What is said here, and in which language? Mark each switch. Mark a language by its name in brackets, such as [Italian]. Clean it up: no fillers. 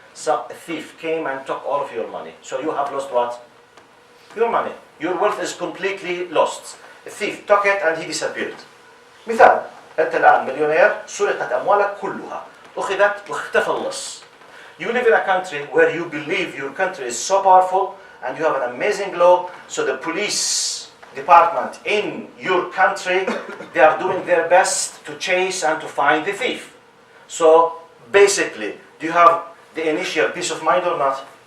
[English] So a thief came and took all of your money. So you have lost what? Your money. Your wealth is completely lost. A thief took it and he disappeared. [Arabic] مثال، أنت الآن مليونير، سرقت أموالك كلها، أخذت واختفى اللص. [English] You live in a country where you believe your country is so powerful and you have an amazing law, so the police department in your country, they are doing their best to chase and to find the thief. So basically, do you have the initial peace of mind or not?